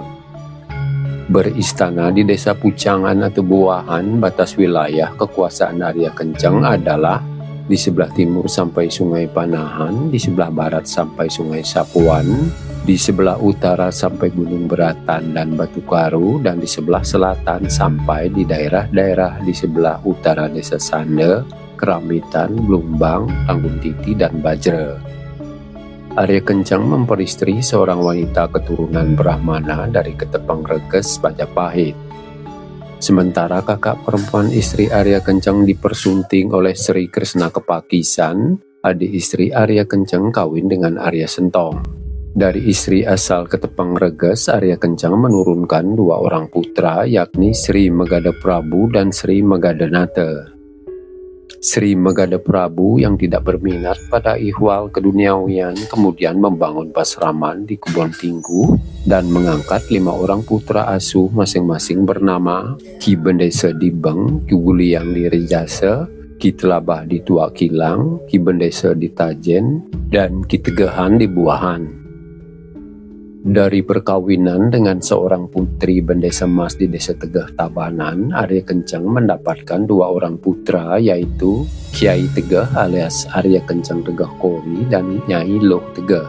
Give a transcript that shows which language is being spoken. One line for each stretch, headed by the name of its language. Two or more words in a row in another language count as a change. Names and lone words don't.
Indonesian: Beristana di desa Pucangan atau Buahan, batas wilayah kekuasaan Arya Kencang adalah di sebelah timur sampai Sungai Panahan, di sebelah barat sampai Sungai Sapuan, di sebelah utara sampai Gunung Beratan dan Batu Karu, dan di sebelah selatan sampai di daerah-daerah di sebelah utara Desa Sande, Keramitan, Blumbang, Tanggung Titi, dan Bajra. Arya Kencang memperistri seorang wanita keturunan Brahmana dari Ketepang Reges, Majapahit. Sementara kakak perempuan istri Arya Kencang dipersunting oleh Sri Kresna Kepakisan, adik istri Arya Kencang kawin dengan Arya Sentong. Dari istri asal Ketepang Reges, Arya Kencang menurunkan 2 orang putra, yakni Sri Megada Prabu dan Sri Megadanata. Sri Megada Prabu yang tidak berminat pada ihwal keduniawian kemudian membangun pasraman di Kebon Tinggu dan mengangkat 5 orang putra asuh masing-masing bernama Ki Bendesa di Beng, Ki Wuliang di Rejasa, Ki Telabah di Tuak Kilang, Ki Bendesa di Tajen, dan Ki Tegahan di Buahan. Dari perkawinan dengan seorang putri Bendesa Mas di Desa Tegah Tabanan, Arya Kencang mendapatkan 2 orang putra, yaitu Kiai Tegah alias Arya Kencang Tegah Kori dan Nyai Loh Tegah.